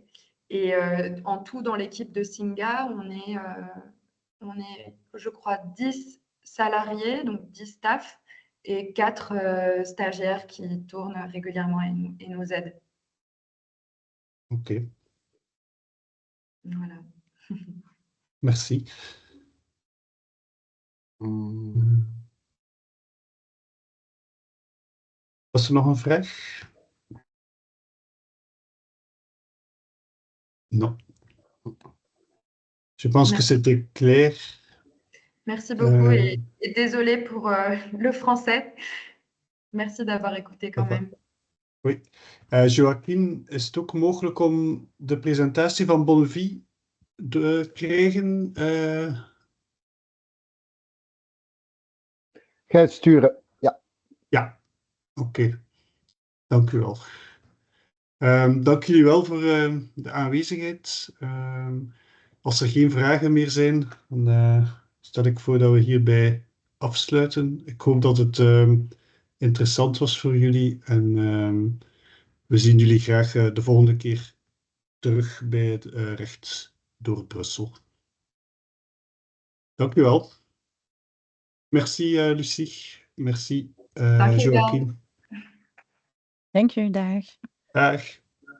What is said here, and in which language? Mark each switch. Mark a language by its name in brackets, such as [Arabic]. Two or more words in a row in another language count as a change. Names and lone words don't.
[French] Et en tout, dans l'équipe de Singa, on est, je crois, 10 salariés, donc 10 staff, et 4 stagiaires qui tournent régulièrement et nous aident. Ok, Voilà. merci. [Dutch] Was er nog een vraag? [French] Non. Je pense que Merci. c'était clair. Merci beaucoup et désolée pour le français. Merci d'avoir écouté quand même. Oui. [Dutch] Joaquin, is het ook mogelijk om de presentatie van Bonnevie te krijgen? Ga het sturen. Ja. Ja, oké. Dank u wel. Dank jullie wel voor de aanwezigheid. Als er geen vragen meer zijn, dan stel ik voor dat we hierbij afsluiten. Ik hoop dat het interessant was voor jullie en we zien jullie graag de volgende keer terug bij het recht door Brussel. Dank u wel. [French] Merci Lucie. Merci [Dutch] Dank je wel. [French] Joaquin. [Dutch] Dank je, dag. Dag.